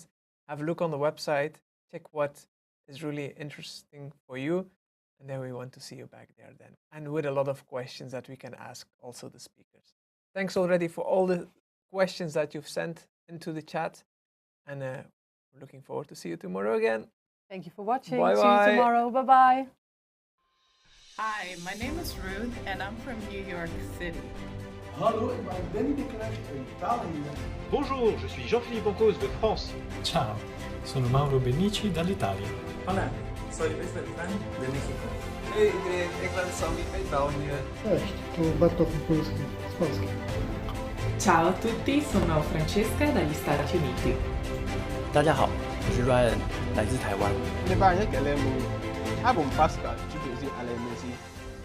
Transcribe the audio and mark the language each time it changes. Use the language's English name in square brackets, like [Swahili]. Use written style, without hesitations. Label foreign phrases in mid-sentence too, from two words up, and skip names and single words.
[English] Have a look on the website, check what is really interesting for you, and then we want to see you back there then, and with a lot of questions that we can ask also the speakers. Thanks already for all the questions that you've sent into the chat, and we're looking forward to see you tomorrow again. Thank you for watching. Bye-bye. See you tomorrow. Bye-bye. Hi, my name is Ruth and I'm from New York City. [Dutch] Hallo, ik ben Danny de Knecht uit Italië. [French] Bonjour, je suis Jean-Philippe Encausse de France. [Italian] Ciao, sono Mauro Benici dall'Italia. [Spanish] Hola, soy Luis Beltrán de México. [Dutch] Hey iedereen, ik ben Sammy uit België. [Polish] Cześć, tu Bartosz Mikulski z Polski. [Italian] Ciao a tutti, sono Francesca dagli Stati Uniti. [Chinese] 大家好，我是 Ryan，来自台湾。 Ne ba yake lemu. Abum Pascal, tu peux dire allez, merci.